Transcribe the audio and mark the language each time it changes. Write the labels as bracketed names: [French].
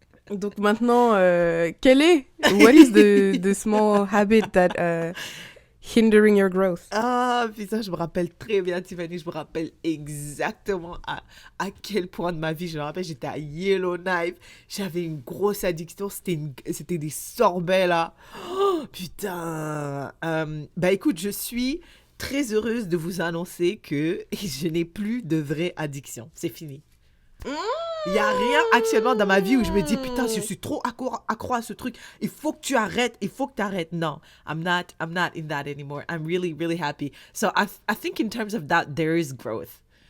[French] Donc maintenant, [English] what is the small habit that hindering your growth? [French] Ah, putain, je me rappelle très bien, Tiffany. Je me rappelle exactement à quel point de ma vie. Je me rappelle, j'étais à Yellowknife. J'avais une grosse addiction. C'était des sorbets, là. Oh, putain. Bah, écoute, je suis très heureuse de vous annoncer que je n'ai plus de vraie addiction. C'est fini. Il n'y a rien actuellement dans ma vie où je me dis, putain, je suis trop accro à ce truc. Il faut que tu arrêtes. [English] Non, I'm not in that anymore. I'm really, really happy. So I think in terms of that, there is growth.